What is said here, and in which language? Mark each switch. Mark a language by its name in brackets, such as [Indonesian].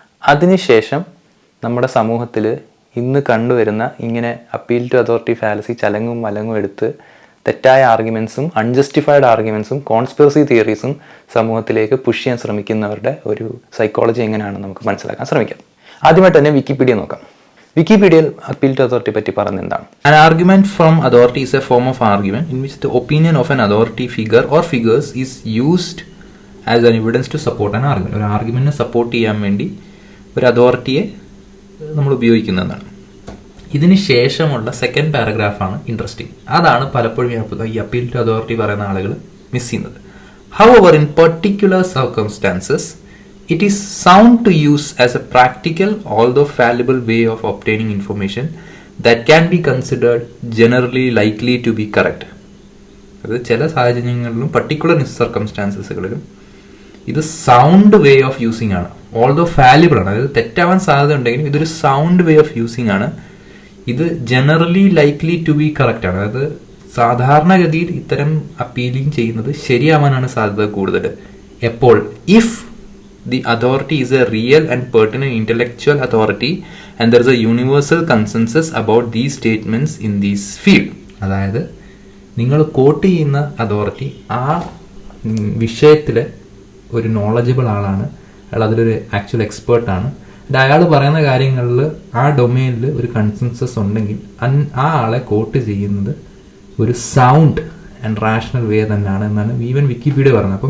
[Malayalam] അതിനുശേഷം നമ്മുടെ സമൂഹത്തിൽ ഇന്ന് കണ്ടുവരുന്ന ഇങ്ങനെ അപ്പീൽ ടു അതോറിറ്റി ഫാലസി ചലങ്ങും മലങ്ങും എടുത്ത് തെറ്റായ ആർഗ്യുമെൻസും അൺജസ്റ്റിഫൈഡ് ആർഗ്യുമെൻസും കോൺസ്പിറസി തിയറീസും സമൂഹത്തിലേക്ക് പുഷ് ചെയ്യാൻ ശ്രമിക്കുന്നവരുടെ ഒരു സൈക്കോളജി എങ്ങനെയാണെന്ന് നമുക്ക് മനസ്സിലാക്കാൻ ശ്രമിക്കാം. ആദ്യമായിട്ട് തന്നെ വിക്കിപീഡിയ നോക്കാം. വിക്കിപീഡിയയിൽ അപ്പീൽ ടു അതോറിറ്റി പറ്റി പറയുന്നത് എന്താണ്? [English] An argument from authority is a form of argument in which the opinion of an authority figure or figures is used as an evidence to support an argument. [Malayalam] ഒരു ആർഗ്യുമെന്റിനെ support ചെയ്യാൻ വേണ്ടി ഒരു അതോറിറ്റിയെ നമ്മൾ ഉപയോഗിക്കുന്നതാണ്. ഇതിന് ശേഷമുള്ള സെക്കൻഡ് പാരഗ്രാഫാണ് ഇൻട്രസ്റ്റിംഗ്. അതാണ് പലപ്പോഴും ഈ അപ്പീൽ ടു അതോറിറ്റി പറയുന്ന ആളുകൾ മിസ് ചെയ്യുന്നത്. [English] However, in particular circumstances, it is sound to use as a practical, although fallible way of obtaining information that can be considered generally likely to be correct. [Malayalam] അത് ചില സാഹചര്യങ്ങളിലും particular സർക്കംസ്റ്റാൻസസുകളിലും ഇത് [English] sound way of using [Malayalam] ആണ്. [English] although fallible [Malayalam] ആണ്, അതായത് തെറ്റാവാൻ സാധ്യത ഉണ്ടെങ്കിലും ഇതൊരു [English] sound way of using [Malayalam] ആണ്. ഇത് [English] generally likely to be correct [Malayalam] ആണ്, അതായത് സാധാരണഗതിയിൽ ഇത്തരം അപ്പീലിംഗ് ചെയ്യുന്നത് ശരിയാവാനാണ് സാധ്യത കൂടുതൽ. എപ്പോൾ [English] If the authority is a real and pertinent intellectual authority and there is a universal consensus about these statements in this field. [Malayalam] അതായത് നിങ്ങൾ കോട്ട് ചെയ്യുന്ന അതോറിറ്റി ആ വിഷയത്തിലെ ഒരു നോളജബിൾ ആളാണ്, അയാൾ അതിലൊരു ആക്ച്വൽ എക്സ്പേർട്ടാണ്. അയാൾ പറയുന്ന കാര്യങ്ങളിൽ ആ ഡൊമൈനിൽ ഒരു കൺസെൻസസ് ഉണ്ടെങ്കിൽ ആ ആളെ കോട്ട് ചെയ്യുന്നത് ഒരു [English] sound and rational way [Malayalam] തന്നെയാണ് എന്നാണ് ഈവൻ വിക്കിപീഡിയ പറഞ്ഞത്.